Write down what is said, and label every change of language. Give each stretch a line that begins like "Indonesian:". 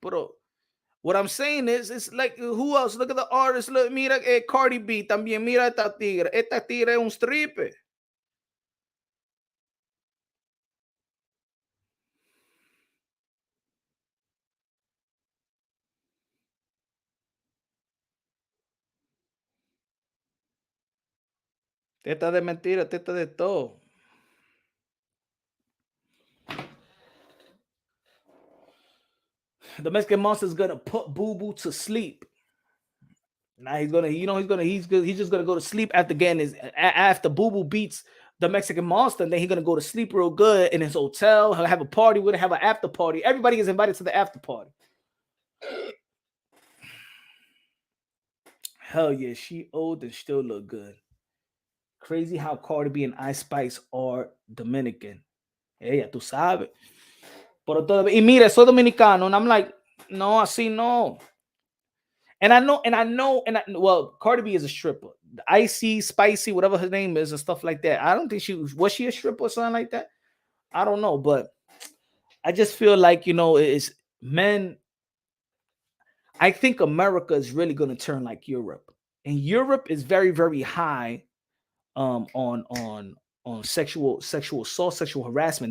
English: But what I'm saying is, it's like, who else? Look at the artists.
Spanish: Look, mira, Cardi B también. Mira esta tigre. Esta tigre es un stripper. Teta de mentira, teta de todo.
English: The Mexican Monster's gonna put Boo Boo to sleep. Now he's gonna, he's just gonna go to sleep after getting after Boo Boo beats the Mexican Monster, and then he's gonna go to sleep real good in his hotel. He'll have a party. We're gonna have an after party. Everybody is invited to the after party. Hell yeah, she old and still look good. Crazy how Cardi B and Ice Spice are Dominican.
Spanish: Ella, tú sabes. Pero todo, y mira, soy dominicano,
English: and I'm like,
Spanish: no, así no.
English: And I know, well, Cardi B is a stripper. Icy, Spicy, whatever her name is, and stuff like that. I don't think was she a stripper or something like that? I don't know, but I just feel like, it's men. I think America is really going to turn like Europe, and Europe is very, very high on sexual assault, sexual harassment.